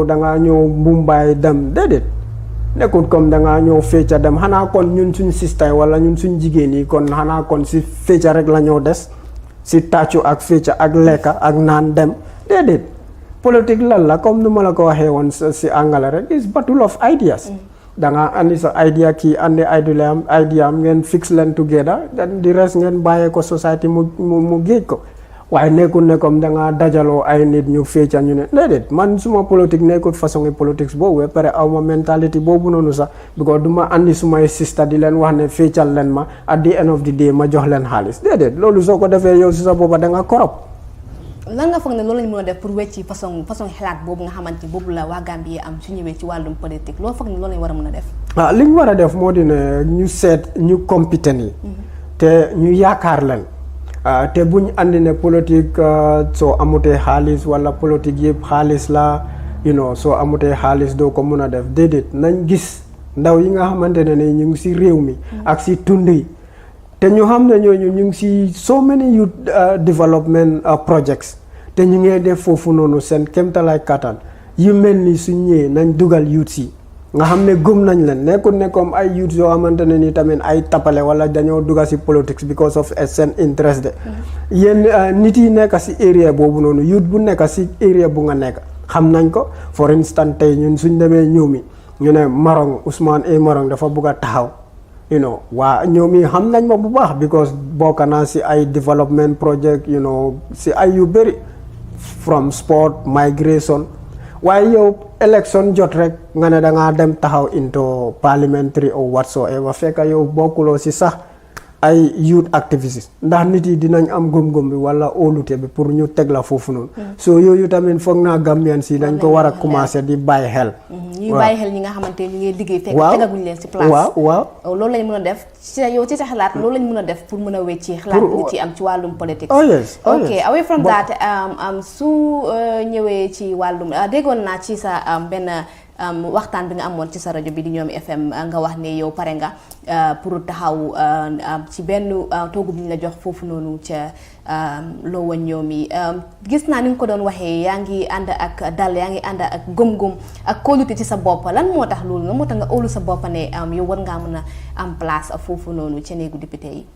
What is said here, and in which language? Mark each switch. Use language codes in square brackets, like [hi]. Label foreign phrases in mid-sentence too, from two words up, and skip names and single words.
[wo] dangaa ñëw mbumbaay dem déedéet nekkul comme dangaa ñëw fecca dem xanaa kon ñun suñ sistay wala ñun suñ jigéen yi kon xanaa kon si fecca rek la ñoo des si tàccu ak fecca ak lekka ak naan dem déedéet politique lan la comme nu ma la ko waxee woon si angale rek [en] is battle of ideas [wo] danga andi sa idea kii andi idea am ngeen fix leen [en] together then [wo] di rest ngeen bàyyee ko society mu géej ko waaye nekkul ne comme danga dajaloo ay nit ñu fecca ñu ne déedéet man suma politique nekkul [fr] façon politique [wo] boobu ba pare aw ma mentalité boobu noonu sax because du ma andi sumay sista di leen wax ne feccal leen ma [en] at the end of the day [wo] ma jox leen xaalis déedéet loolu soo ko defee yow si sa booba danga korop lan nga foog ne loolu lañu mën a def pour wecci façon xalaat boobu nga xamante ni boobu la waa Gambie am su ñëwee ci wàllum politique loolu foog ne loolu lañu war a mën a def li ñu war a def moo di ne ñu seet ñu compétent yi te ñu yaakaar leen te buñ andi ne politique soo amutee xaalis wala politique yëpp xaalis la soo amutee xaalis doo ko mun a def déedéet nañ gis ndaw yi nga xamante ne ñu ngi si réew mi ak si tund yi te ñu xam ne ñooñu ñu ngi si [en] so many youth development projects [wo] te ñu ngee def foofu noonu seen kéemtalaay kattan yu mel ni suñ ñëwee nañ dugal youth si nga xam ne gëm nañ leen nekkul ne comme ay youth yoo xamante ne ni tamit ay tapale wala dañoo dugal si politics [en] because of [wo] seen interest de yéen nit yi nekk si area boobu noonu youth bu nekk si area bu nga nekk xam nañ ko [en] for instance [wo] tey ñun suñ demee Niumi ñu ne Marong Ousman Marong dafa bugg a taxaw waa Niumi xam nañ ma bu baax because bokk naa si ay [en] development project [wo] si ay yu bëri [en] from sport migration [wo] waaye yow election jot rek nga ne da ngaa dem taxaw [en] into parliamentary or whatsoever [wo] fekk yow bokkuloo si sax ay [en] youth activists [wo] ndax nit yi dinañ am gëm-gëm bi wala óolute bi pour ñu teg la foofu noonu. so yooyu tamit foog naa Gambian si dañ ko war a commencer di bàyyi xel. ñuy bàyyi xel ñi nga xamante ni ñu ngi liggéey. fekk tegaguñ leen si place. waaw loolu lañ mën a def yow ci sa xalaat loolu lañ mën a def pour mën a wecci xalaat bi ci am ci wàllum politique. [en] ok away from that [wo] su ñëwee ci wàllum déggoon naa ci sa benn waxtaan bi nga amoon ci sa rajo bi di Niumi FM nga wax ne yow pare nga pour taxaw ci benn toogu bi ñu la jox foofu noonu ca Lowa Niumi gis naa ni nga ko doon waxee yaa ngi ànd ak dal yaa ngi ànd ak gëm-gëm ak kóolute ci sa bopp lan moo tax loolu lan moo tax nga óolu sa bopp ne yow war ngaa mën a am place foofu noonu ca néegu député yi.